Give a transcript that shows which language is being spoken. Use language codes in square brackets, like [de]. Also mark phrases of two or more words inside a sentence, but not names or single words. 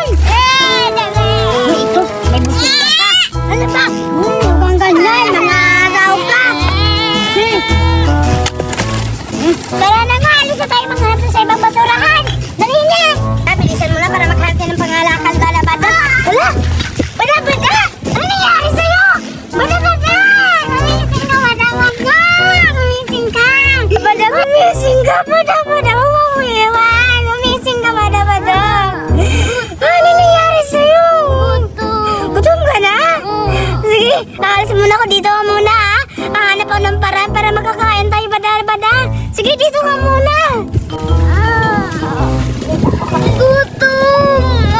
[tl] Ito, may butila pa. Ano ba? Ang ganyan, mga tao ka. Tara na nga, alis na tayo maghanap sa ibang basurahan. Dali na. Bilisan mo na para maghanap tayo ng pangalakal, bada-bada. Wala, bada-bada. Ano nangyari sa'yo? Bada-bada. Gumising ka, bada-bada. Gumising ka. Bada, gumising ka, bada-bada. Umuwiwan. Gumising ka, bada-bada. Ano nangyari sa'yo? Gutom ka na? Sige, aalis muna ako. Dito ka muna, ha? Hahanap ako ng paraan para makakain tayo, bada-bada. Sige, dito ka muna. Gutom!